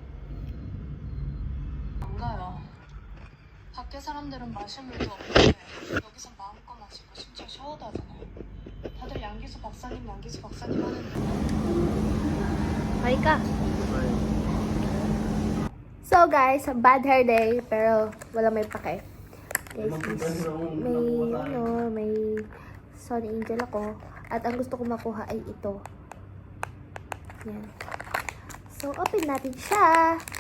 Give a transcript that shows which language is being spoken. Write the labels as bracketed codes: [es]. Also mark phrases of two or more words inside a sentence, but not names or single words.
[ko] 몰라요. 밖에 사람들은 마실 물도 없는데 여기서 마음껏 마시고 심지어 샤워도 하잖아요. 다들 양기수 박사님 하는데 Ay ka. [en] So guys, bad hair day, [tl] pero wala may pake. Guys, may Sony Angel ako. At ang gusto ko makuha ay ito. Yan. So, open natin siya.